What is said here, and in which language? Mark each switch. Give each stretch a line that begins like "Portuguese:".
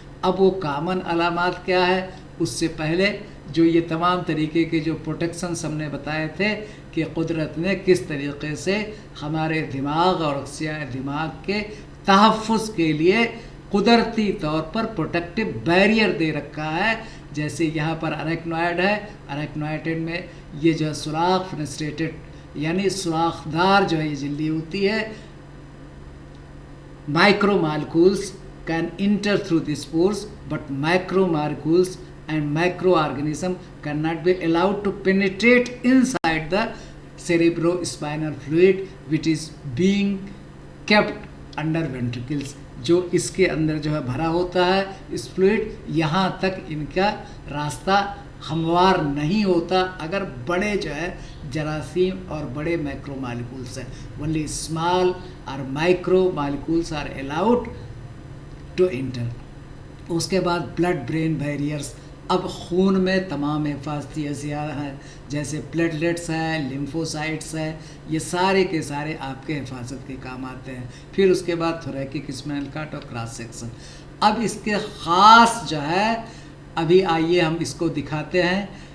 Urdu: اب وہ کامن علامات کیا ہے, اس سے پہلے جو یہ تمام طریقے کے جو پروٹیکشنز ہم نے بتائے تھے کہ قدرت نے کس طریقے سے ہمارے دماغ اور اغشیۂ دماغ کے تحفظ کے لیے قدرتی طور پر پروٹیکٹیو بیریئر دے رکھا ہے. جیسے یہاں پر اریکنوائڈ ہے, اریکنوائڈ میں یہ جو سوراخ فنسٹریٹڈ یعنی سوراخدار جو ہے یہ جھلی ہوتی ہے.
English: Micro molecules can enter through these pores, but macromolecules and microorganism cannot be allowed to penetrate inside the cerebrospinal fluid which is being kept under ventricles.
Urdu: جو اس کے اندر جو ہے بھرا ہوتا ہے اس فلوئڈ, یہاں تک ان کا راستہ ہموار نہیں ہوتا اگر بڑے جو ہے جراثیم اور بڑے مائکرو مالیکولس ہیں.
English: only small or micro molecules are allowed to enter.
Urdu: اس کے بعد بلڈ برین بیریئرس. اب خون میں تمام حفاظتی اجزاء ہیں جیسے پلیٹلیٹس ہیں, لیمفوسائٹس ہیں, یہ سارے کے سارے آپ کے حفاظت کے کام آتے ہیں. پھر اس کے بعد تھوریکک اسپائنل کارڈ اور کراس سیکشن. اب اس کے خاص جو ہے ابھی آئیے ہم اس کو دکھاتے ہیں.